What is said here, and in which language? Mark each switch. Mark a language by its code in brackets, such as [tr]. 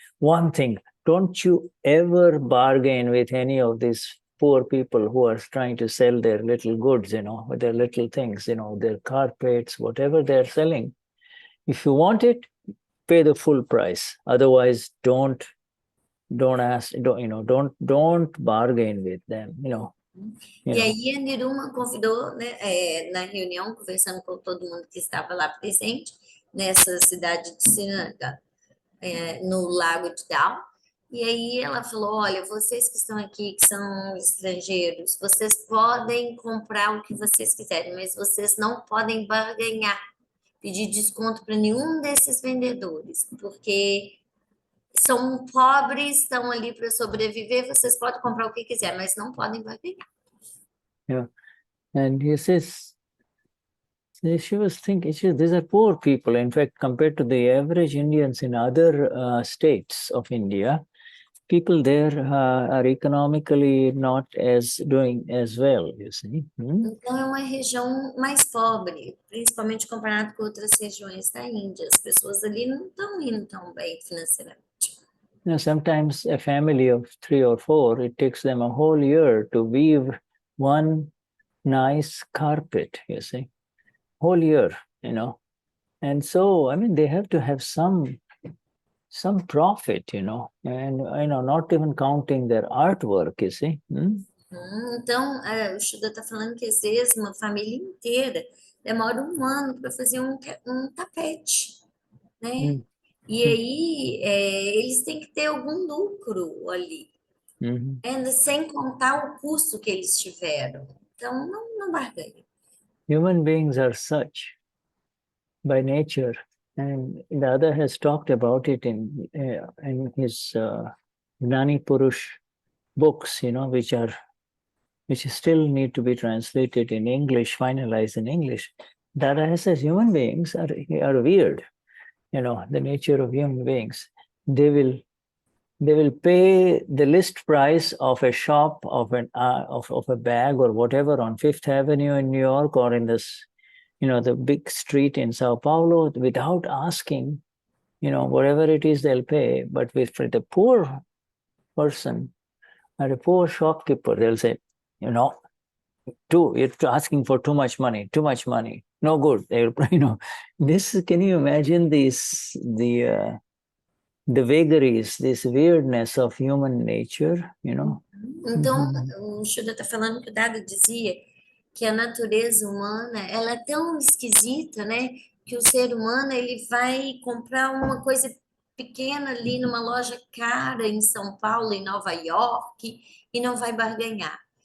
[en] One thing, don't you ever bargain with any of these poor people who are trying to sell their little goods, with their little things, their carpets, whatever they're selling. If you want it, pay the full price. Otherwise, don't ask, don't bargain with them, [pt] E aí a Niruma convidou, né, na reunião, conversando com todo mundo que estava lá presente, nessa cidade de Srinagar, no lago de Dal. E aí ela falou, olha, vocês que estão aqui, que são estrangeiros, vocês podem comprar o que vocês quiserem, mas vocês não podem barganhar, pedir desconto para nenhum desses vendedores, porque são pobres, estão ali para sobreviver, vocês podem comprar o que quiser, mas não podem barganhar. [en] Yeah. And he says, she was thinking, these are poor people. In fact, compared to the average Indians in other states of India, people there are economically not doing as well, you see. [pt] Então, é uma região mais pobre, principalmente comparado com outras regiões da Índia. As pessoas ali não estão indo tão bem financeiramente. [en] Sometimes a family of 3 or 4, it takes them a whole year to weave one nice carpet, you see, whole year, and so they have to have some profit, and not even counting their artwork, you see. [pt] Então, o Shuddha está falando que às vezes uma família inteira demora 1 ano para fazer um tapete, né? E aí eles têm que ter algum lucro ali, sem contar o custo que eles tiveram. Então, não barganha. [en] Human beings are such by nature, and Dada has talked about it in his Gnani Purush books, which still need to be translated in English, finalized in English. Dada says human beings are weird, the nature of human beings. They will pay the list price of a shop, of a bag or whatever on Fifth Avenue in New York, or in this, the big street in Sao Paulo, without asking, whatever it is they'll pay. But for the poor person or a poor shopkeeper, they'll say, you're asking for too much money, no good. This, can you imagine the vagaries, this weirdness of human nature, [pt] Então, o Shuddha está falando que o Dada dizia que a natureza humana, ela é tão esquisita, né, que o ser humano, ele vai comprar uma coisa pequena ali numa loja cara em São Paulo, em Nova York, e não vai barganhar.